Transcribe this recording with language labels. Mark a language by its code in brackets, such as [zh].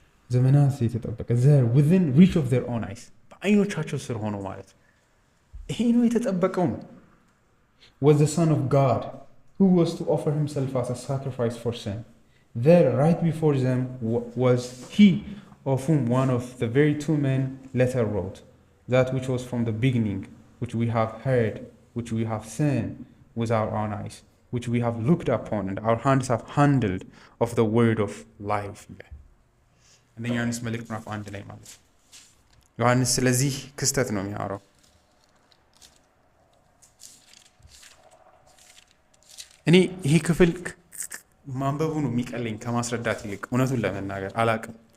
[am] ዘመናት የተጠበቀ [en] there within reach of their own eyes [am] በአይኖቻቸው ስር ሆኖ ማለት ነው። ይሄ ነው የተጠበቀው ነው [en] was the Son of God who was to offer himself as a sacrifice for sin. There, right before them, was he of whom one of the very two men later wrote, that which was from the beginning, which we have heard, which we have seen with our own eyes, which we have looked upon, and our hands have handled of the word of life. [am] አንደኛ ዮሐንስ መልእክት ምዕራፍ 1 ላይ ማለት ነው። ዮሐንስ ስለዚህ ክስተት ነው የሚያወራው። እኔ ይሄ ክፍል ማንበቡ ነው የሚቀለኝ ከማስረዳት ይልቅ፣ እውነቱን ለመናገር አላቅም።